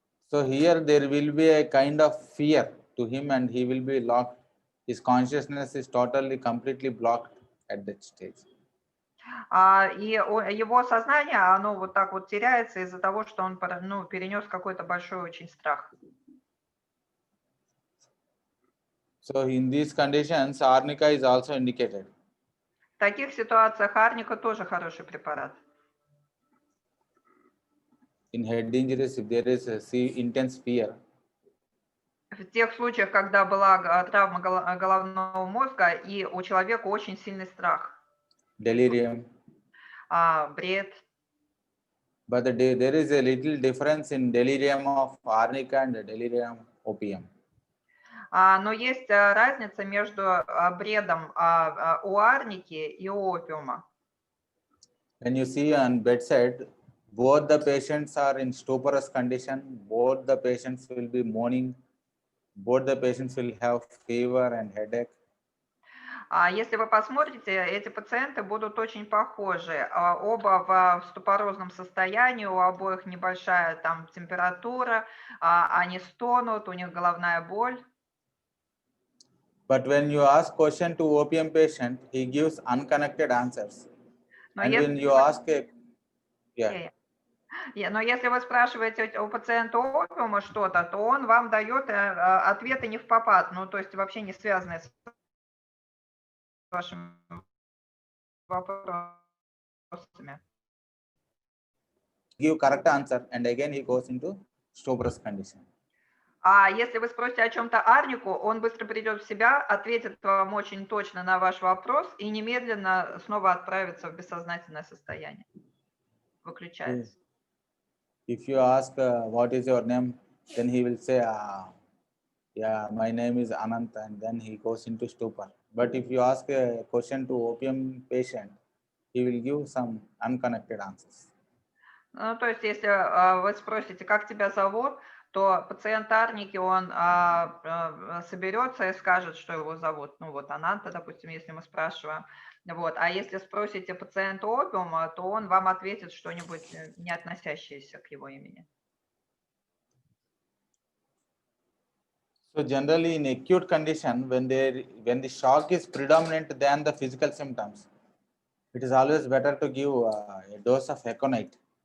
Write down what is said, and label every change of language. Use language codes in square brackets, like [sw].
[en] So here there will be a kind of fear to him and he will be locked. His consciousness is totally, completely blocked at that stage. [ru] И его сознание, оно вот так вот теряется из-за того, что он перенес какой-то большой очень страх. [en] So in these conditions, arnica is also indicated. [ru] В таких ситуациях арника тоже хороший препарат. [en] In head injuries, if there is intense fear, [ru] В тех случаях, когда была травма головного мозга, и у человека очень сильный страх. [en] delirium. [ru] Бред. [en] But there is a little difference in delirium of arnica and delirium opium. [ru] Но есть разница между бредом у арники и у опиума. [en] When you see on bedside, both the patients are in stuporous condition, both the patients will be moaning, both the patients will have fever and headache. [ru] Если вы посмотрите, эти пациенты будут очень похожи. Оба в ступорозном состоянии, у обоих небольшая там температура, они стонут, у них головная боль. [en] But when you ask question to opium patient, he gives unconnected answers. [ru] Но [en] And [ru] если [en] when you ask [ru] Но если вы спрашиваете у пациента опиума что-то, то он вам дает ответы не впопад, то есть вообще не связанные с вашими вопросами. [en] give correct answer and again he goes into stuporous condition. [ru] А если вы спросите о чем-то арнику, он быстро придет в себя, ответит вам очень точно на ваш вопрос и немедленно снова отправится в бессознательное состояние. Выключается. [en] If you ask what is your name, then he will say, yeah, my name is Anant, and then he goes into stupor. But if you ask a question to opium patient, he will give some unconnected answers. [ru] То есть, если вы спросите, как тебя зовут, то пациент арники, он соберется и скажет, что его зовут. Ананта, допустим, если мы спрашиваем. А если спросите пациента опиума, то он вам ответит что-нибудь, не относящееся к его имени. [en] So generally in acute condition, when the shock is predominant than the physical symptoms, it is always better to give a dose of aconite.